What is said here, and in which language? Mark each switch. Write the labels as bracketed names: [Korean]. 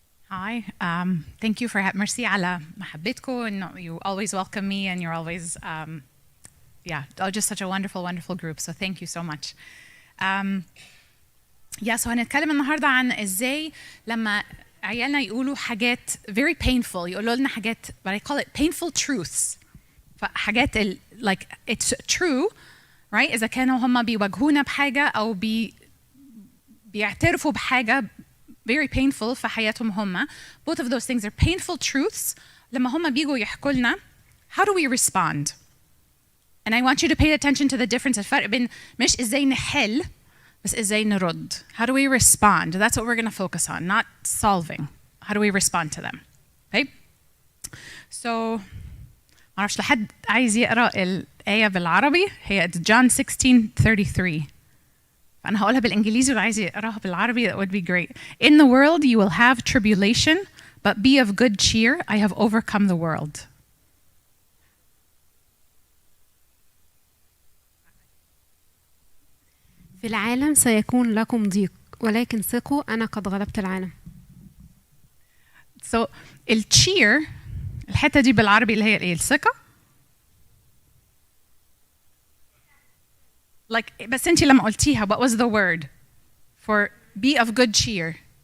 [English] Hi, thank you for mercy [Arabic] على محبتكم [English] and you always welcome me and you're always just such a wonderful group, so thank you so much. [Arabic] So هنتكلم النهارده عن ازاي لما عيالنا يقولوا حاجات [English] very painful، [Arabic] يقولوا لنا حاجات [English] but I call it painful truths، [Arabic] فحاجات [English] like it's true right، [Arabic] إذا كانوا هم بيواجهونا بحاجة أو بيعترفوا بحاجة very painful في حياتهم هم. [English] Both of those things are painful truths. [Arabic] لما هم بيجوا يحكوا لنا [English] how do we respond؟ And I want you to pay attention to the difference. [Arabic] الفرق بين مش إزاي نحل بس إزاي نرد. [English] How do we respond? That's what we're going to focus on, not solving. How do we respond to them? Okay? [Arabic] So معرفش لحد عايز يقرأ الآية بالعربي، هي John 16:33. أنا هقولها بالإنجليزي وعايز يقراها بالعربي. [English] That would be great. In the world you will have tribulation, but be of good cheer. I have overcome the world. [Arabic] في العالم سيكون لكم ضيق ولكن ثقوا أنا قد غلبت العالم. So الcheer الحتة دي بالعربي اللي هي إيه؟ الثقة. [English] Like [Arabic] بس أنتي لما قلتيها [English] what was the word for be of good cheer?